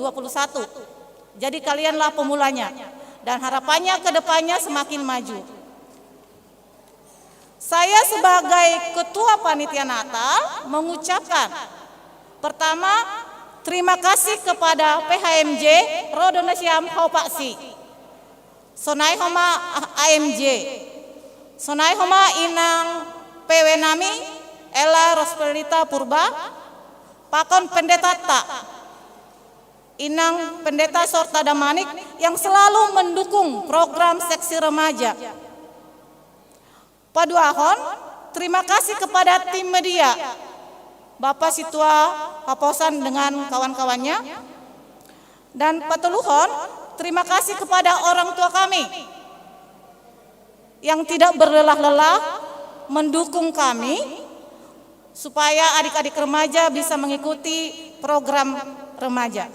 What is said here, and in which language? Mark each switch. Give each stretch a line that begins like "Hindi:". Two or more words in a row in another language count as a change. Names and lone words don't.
Indonesian: Jadi kalianlah pemulanya dan harapannya ke depannya semakin maju. Saya sebagai Ketua Panitia Natal mengucapkan pertama, terima kasih kepada PHMJ Rodonasiam Haupaksi, Sonai Homa AMJ, Sonai Homa Inang PW Nami Ella Rospelita Purba, Pakon Pendeta Tak, Inang Pendeta Sorta Damanik yang selalu mendukung program seksi remaja. Paduahon, terima kasih kepada tim media, Bapak Situa Haposan dengan kawan-kawannya. Dan Pateluhon, terima kasih kepada orang tua kami yang tidak berlelah-lelah mendukung kami supaya adik-adik remaja bisa mengikuti program remaja.